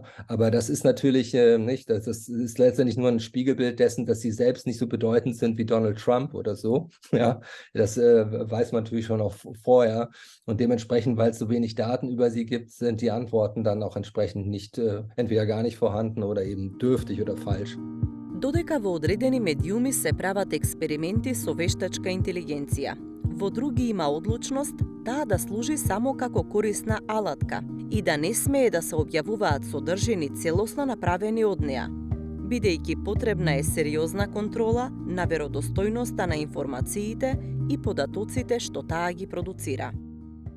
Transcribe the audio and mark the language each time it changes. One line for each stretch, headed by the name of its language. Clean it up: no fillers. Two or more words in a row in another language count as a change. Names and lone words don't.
German: Aber das ist natürlich nicht, das ist letztendlich nur ein Spiegelbild dessen, dass sie selbst nicht so bedeutend sind wie Donald Trump oder so. Ja? Das weiß man natürlich schon auch vorher. Und dementsprechend, weil es so wenig Daten über sie gibt, sind die Antworten dann auch entsprechend nicht, entweder gar nicht vorhanden oder eben dürftig oder falsch.
Macedonian: Додека во одредени медиуми се прават експерименти со вештачка интелигенција, во други има одлучност таа да служи само како корисна алатка и да не смее да се објавуваат содржини целосно направени од неа, бидејќи потребна е сериозна контрола на веродостојноста на информациите и податоците што таа ги продуцира.